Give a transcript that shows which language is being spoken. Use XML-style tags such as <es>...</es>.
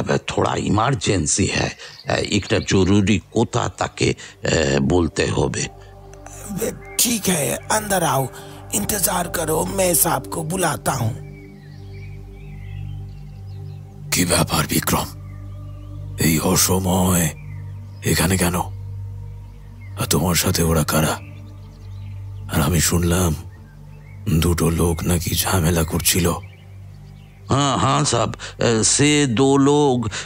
<bn>থোড়া ইমার্জেন্সি হ্যাঁ, একটা জরুরি কথা তাকে বলতে হবে।</bn> <hi>ठीक है, अंदर आओ, इंतजार करो, मैं साहब को बुलाता हूँ।</hi> <bn>কি ব্যাপার বিক্রম, এই অসময় এখানে কেন? আর তোমার সাথে ওরা কারা? আর আমি শুনলাম দুটো লোক নাকি ঝামেলা করছিল।</bn> <hi>हाँ साहब, से 2 लोग।</hi>